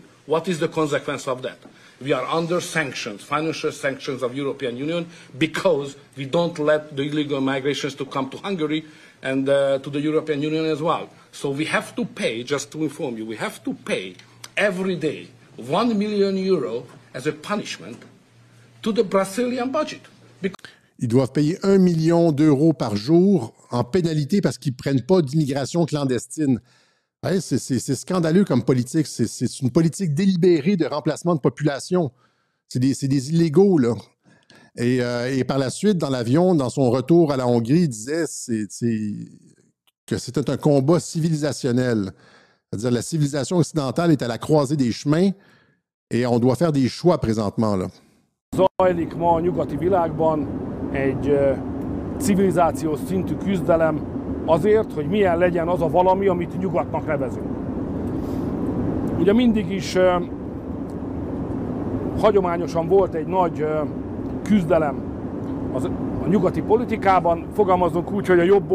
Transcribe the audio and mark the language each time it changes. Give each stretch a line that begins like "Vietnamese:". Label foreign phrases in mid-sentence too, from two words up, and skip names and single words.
English: What is the consequence of that? We are under sanctions, financial sanctions of European Union, because we don't let the illegal migrations to come to Hungary and to the European Union as well. So we have to pay, just to inform you, we have to pay every day 1 million euro as a punishment to the Brazilian budget.
French: Ils doivent payer 1 million d'euros par jour en pénalité parce qu'ils ne prennent pas d'immigration clandestine. Ouais, c'est scandaleux comme politique. C'est une politique délibérée de remplacement de population. C'est des illégaux, là. Et par la suite, dans l'avion, dans son retour à la Hongrie, il disait que c'était un combat civilisationnel. C'est-à-dire la civilisation occidentale est à la croisée des chemins et on doit faire des choix présentement, là.
Hungarian: Zajlik ma a nyugati világban egy civilizációs szintű küzdelem azért, hogy milyen legyen az a valami, amit nyugatnak nevezünk. Ugye mindig is hagyományosan volt egy nagy küzdelem a nyugati politikában, fogalmazunk úgy, hogy a jobb